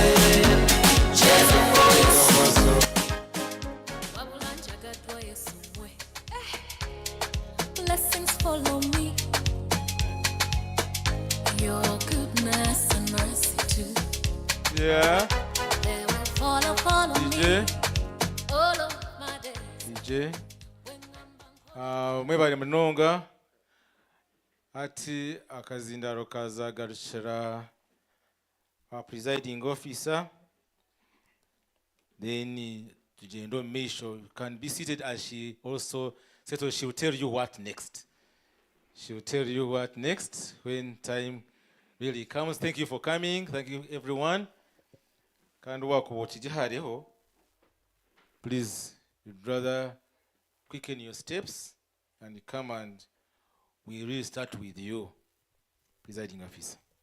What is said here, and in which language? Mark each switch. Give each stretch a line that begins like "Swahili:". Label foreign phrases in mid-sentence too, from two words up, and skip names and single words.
English: Blessings follow me, your goodness and mercy too. Yeah. They will follow me all of my days. DJ.
Nyankole: Mwebali munonga ati akazindaro kazagarukira
English: presiding officer.
Nyankole: Then tugendo Misho,
English: you can be seated as she also settles. She will tell you what next. She will tell you what next when time really comes. Thank you for coming. Thank you, everyone.
Nyankole: Kandi wako wochijihariho.
English: Please, brother, quicken your steps and come, and we really start with you, presiding officer.